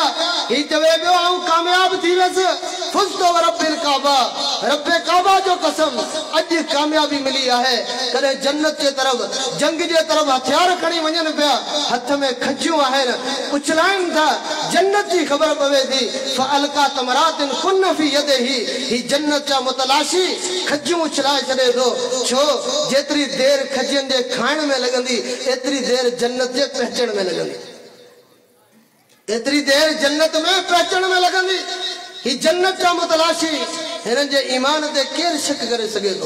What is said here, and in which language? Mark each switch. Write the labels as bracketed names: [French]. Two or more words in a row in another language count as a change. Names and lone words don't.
[Sindhi] ही चवे पियो आऊं कामयाब थी वियसि। [Arabic] فزت رب الكعبة, [Sindhi] रब्बे काबा जो कसम, अॼु कामयाबी मिली आहे। कॾहिं जन्नत जे तरफ़, जंग जे तरफ़ हथियार खणी वञनि पिया, हथ में खजियूं आहिनि, उछलाइनि था, जन्नत जी ख़बर पवे थी। [Arabic] فألقى تمرات كن في يده, [Sindhi] ही जन्नत जा मुतलाशी खजियूं उछलाए छॾे थो। छो? जेतिरी देर खजियुनि जे खाइण में लगंदी, एतिरी देर जन्नत जे पहचण में लगंदी, एतिरी देर जन्नत में पहचण में लगंदी। ही जन्नत जा मुतलाशी, हिननि जे ईमान ते केरु शक करे सघे थो?